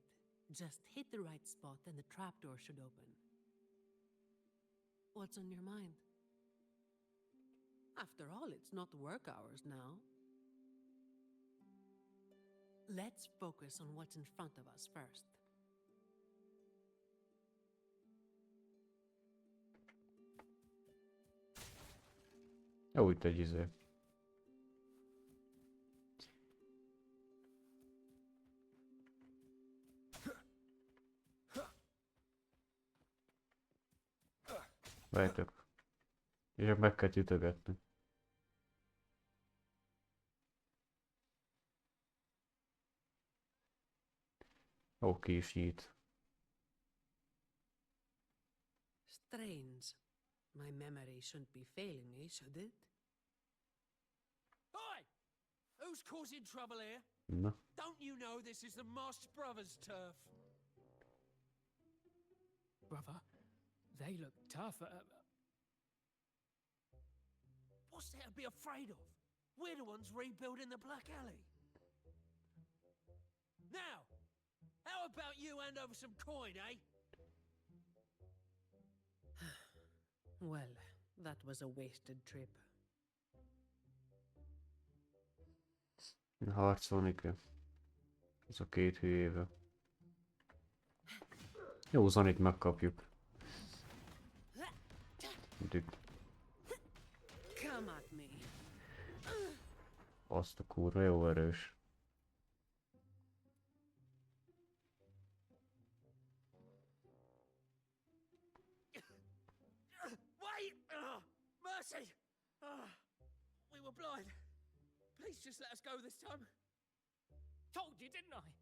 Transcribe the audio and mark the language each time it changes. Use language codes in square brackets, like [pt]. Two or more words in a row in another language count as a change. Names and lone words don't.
[en] Just hit the right spot and the trapdoor should open. What's on your mind? After all, it's not work hours now. Let's focus on what's in front of us first. [hu] Jó, itt egy izé. Várjátok. És csak meg kell ütögetni. Ó, ki is nyit. [en] Strange. My memory shouldn't be failing me, should it? Oi! Who's causing trouble here? Na. Don't you know this is the Marsh Brothers' turf? Brother, they look tough. What's there to be afraid of? We're the ones rebuilding the Black Alley. Now, how about you hand over some coin, eh? Well, that was a wasted trip. [hu] Harcolni kell. Ez a két hülyével. Jó, Zanit megkapjuk. Itt [en] Come at me. [hu] azt a kurva jó erős. [en] Wait! Mercy! We were blind. Please just let us go this time. Told you, didn't I?